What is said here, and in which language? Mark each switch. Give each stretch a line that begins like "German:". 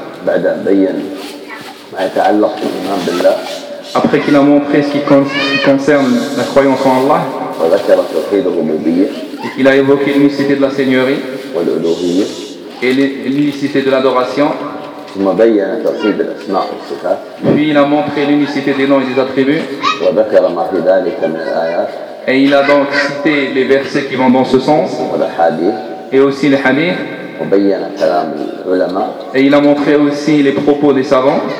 Arabic: بعد ان بين ما يتعلق بالايمان بالله
French: après qu'il a montré ce qui concerne la croyance en Allah
Arabic: وذكر توحيد الربوبيه
French: il a évoqué l'unicité de la seigneurie
Arabic: والألوهية
French: et l'unicité de l'adoration
Arabic: ثم بين توحيد الاسماء والصفات
French: puis il a montré l'unicité des noms et des attributs
Arabic: وذكر ما في ذلك من الايات
French: et il a donc cité les versets qui vont dans ce sens
Arabic: والاحاديث
French: et aussi les hadiths
Arabic: وبين كلام العلماء
French: et il a montré aussi les propos des savants